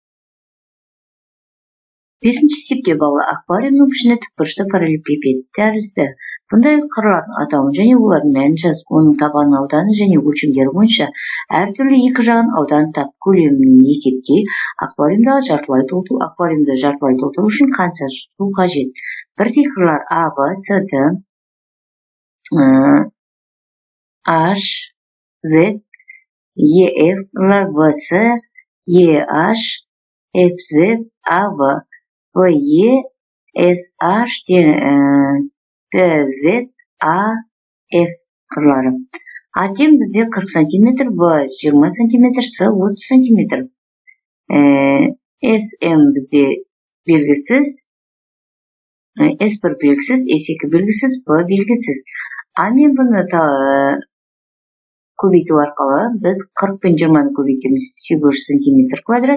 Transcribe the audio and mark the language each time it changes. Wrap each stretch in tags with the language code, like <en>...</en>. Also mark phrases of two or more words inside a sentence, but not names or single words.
<kk>Бесінші есепте балы аквариумның пішіні тікбұрышты параллелепипед тәрізді. Бұндай қырлардың атауын және олардың мәнін жаз, оның табанының ауданы және өлшемдері бойынша әртүрлі екі жағын ауданын тап. Көлемін есепте аквариумды жартылай толтыру үшін қанша су қажет? Бірдей қырлар A, B, C, D, H, Z, E, F қырлар B, C, E, H, F, Z, A, B. VE, SH, TZ, AF қырлары. А тең бізде 40 сантиметр, Б 20 сантиметр, С 30 сантиметр. SM бізде белгісіз, S1 белгісіз, S2 белгісіз, Б белгісіз. А мен бұны көбейту арқылы біз 40 пен 20-ны көбейтеміз, 800 сантиметр квадрат.</kk>